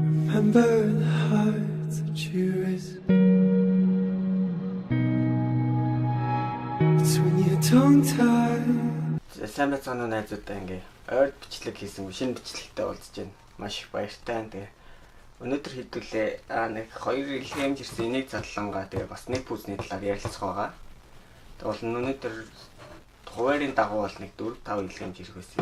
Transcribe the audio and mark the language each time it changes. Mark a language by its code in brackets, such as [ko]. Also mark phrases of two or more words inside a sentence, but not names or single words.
[en] Remember the hearts that you raised. It's when you're tongue-tied. [mn] Сайн байцгаана уу найзуудаа, ингээ ойр бичлэг хийсэн шинэ бичлэгтэй уулзж байна. Маш их баяртай. Тэгээ өнөөдөр хэдүүлээ нэг 2 илгээмж ирсэн энийг задлангаа тэгээ бас нэг пүүзний талаар ярилцах байгаа. Тэгвэл өнөөдөр хуваарийн дагуу бол нэг 4-5 илгээмж ирэх байсан.